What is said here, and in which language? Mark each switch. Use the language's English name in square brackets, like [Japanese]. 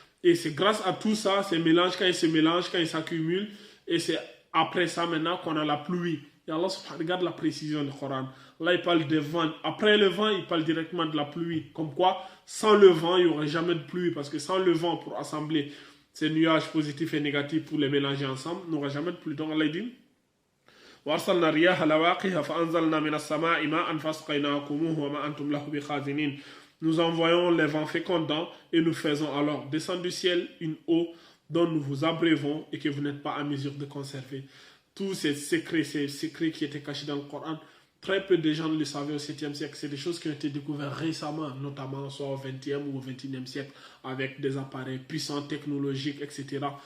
[French] Et c'est grâce à tout ça, ces mélanges, quand ils se mélangent, quand ils s'accumulent, et c'est après ça maintenant qu'on a la pluie. Et Allah regarde la précision du Coran. Là, il parle des vents. Après le vent, il parle directement de la pluie. Comme quoi, sans le vent, il n'y aurait jamais de pluie. Parce que sans le vent, pour assembler ces nuages positifs et négatifs, pour les mélanger ensemble, il n'y aura jamais de pluie. Donc Allah dit [Arabic] وَأَرْسَلْنَا الرِّيَاحَ لَوَاقِحَ فَأَنْزَلْنَا مِنَ السَّمَاءِ مَاءً فَأَسْقَيْنَاكُمُوهُ وَمَا أَنْتُمْ لَهُ بِخَازِنِينَ. [French] Nous envoyons les vents fécondants et nous faisons alors descendre du ciel une eau dont nous vous abreuvons et que vous n'êtes pas en mesure de conserver. Tous ces secrets qui étaient cachés dans le Coran, très peu de gens le savaient au 7e siècle. C'est des choses qui ont été découvertes récemment, notamment soit au 20e ou au 21e siècle, avec des appareils puissants, technologiques, etc.